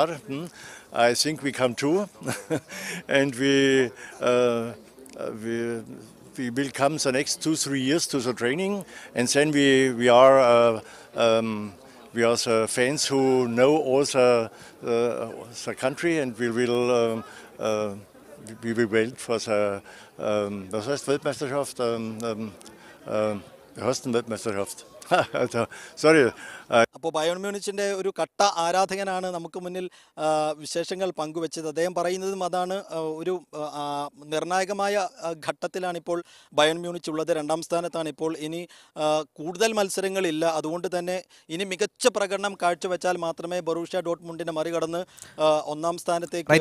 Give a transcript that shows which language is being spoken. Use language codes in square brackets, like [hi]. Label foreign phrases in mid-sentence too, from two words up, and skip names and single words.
[en] I think we come too, and we will come the next 2-3 years to the training, and then we are the fans who know all the country, and we will wait for the [de] was heißt Weltmeisterschaft? Wie heißt denn Weltmeisterschaft? [en] Sorry. [ml] അപ്പോൾ ബയേൺ മ്യൂണിച്ചിൻ്റെ ഒരു കട്ട ആരാധകനാണ് നമുക്ക് മുന്നിൽ വിശേഷങ്ങൾ പങ്കുവെച്ചത്. അദ്ദേഹം പറയുന്നതും അതാണ്. ഒരു നിർണായകമായ ഘട്ടത്തിലാണ് ഇപ്പോൾ ബയേൺ മ്യൂണിച്ച് ഉള്ളത്. 2ാം സ്ഥാനത്താണ് ഇപ്പോൾ. ഇനി കൂടുതൽ മത്സരങ്ങളില്ല. അതുകൊണ്ട് തന്നെ ഇനി മികച്ച പ്രകടനം കാഴ്ചവെച്ചാൽ മാത്രമേ ബൊറൂഷ്യ ഡോട്ട്മുണ്ടിനെ മറികടന്ന് 1ാം സ്ഥാനത്തേക്ക്.